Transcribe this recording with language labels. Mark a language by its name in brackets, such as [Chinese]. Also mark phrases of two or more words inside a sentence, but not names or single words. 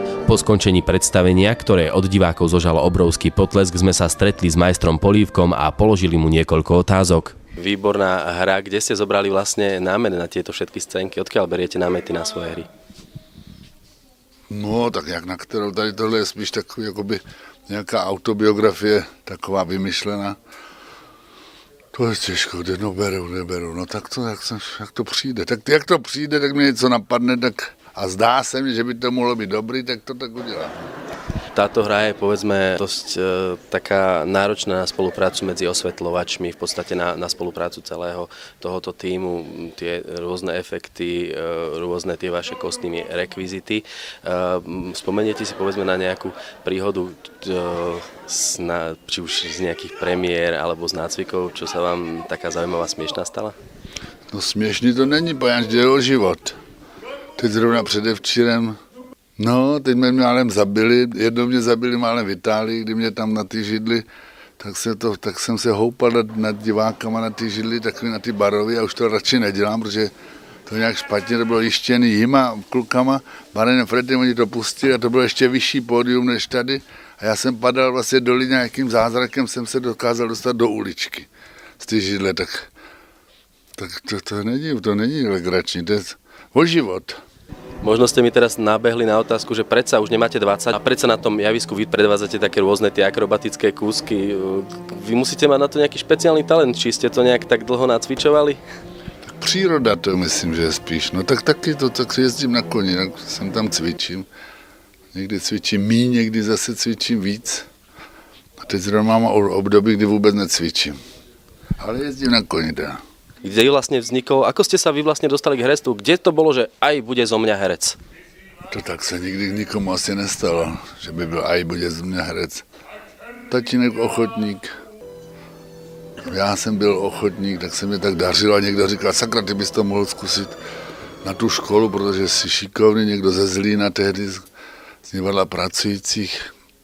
[Slovak] Po skončení predstavenia, ktoré od divákov zožalo obrovský potlesk, sme sa stretli s majstrom Polívkom a položili mu niekoľko otázok. Výborná hra, kde ste zobrali vlastne námet na tieto všetky scénky? Odkiaľ beriete námety na svoje hry? [Czech] No, tak jak na kterou, tady tohle je spíš takový, jakoby nějaká autobiografie, taková vymyšlená. To je těžko, kde neberu, no tak to, jak to přijde. Tak jak to přijde, tak mi něco napadne, tak a zdá se mi, že by to mohlo být dobrý, tak to tak udělám. [Slovak] Táto hra je, povedzme, dosť taká náročná na spoluprácu medzi osvetľovačmi, v podstate na spoluprácu celého tohoto tímu, tie rôzne efekty, rôzne tie vaše kostýmy, rekvizity. Spomeniete si, povedzme, na nejakú príhodu, či už z nejakých premiér alebo z nácvikov, čo sa vám taká zaujímavá, smiešná stala? [Czech] No směšný to není, pojáž jde o život. Teď zrovna předevčírem, no, teď mě málem zabili, jednou mě zabili málem v Itálii, kdy mě tam na ty židli, tak jsem se houpal nad divákama na ty židli, takový na ty barovy a už to radši nedělám, protože to nějak špatně, to bylo jištěný jima, klukama, Barenem Fredem, oni to pustili a to bylo ještě vyšší pódium než tady a já jsem padal vlastně dolí, nějakým zázrakem jsem se dokázal dostat do uličky z ty židle, tak to není legrační, to je o život. [Slovak] Možno ste mi teraz nabehli na otázku, že predsa už nemáte 20 a predsa na tom javisku vy predvádzate také rôzne tie akrobatické kúsky. Vy musíte mať na to nejaký špeciálny talent, či ste to nejak tak dlho nacvičovali? [Czech] Tak příroda to myslím, že je spíš. No tak taky to, tak jezdím na koni, tak jsem tam cvičím. Někdy cvičím míň, někdy zase cvičím víc. A teď zrovna mám období, kdy vůbec necvičím. Ale jezdím na koni teda. [Slovak] Kde vlastne vznikol, ako ste sa vy vlastne dostali k herectvu? Kde to bolo, že aj bude zo mňa herec? [Czech] To tak se nikdy nikomu asi nestalo, že by byl aj bude z mě herec. Tatínek ochotník. Já jsem byl ochotník, tak se mě tak dařilo a někdo říkal, sakra, ty bys to mohl zkusit na tu školu, protože jsi šikovný, někdo ze Zlína tehdy z divadla pracujících.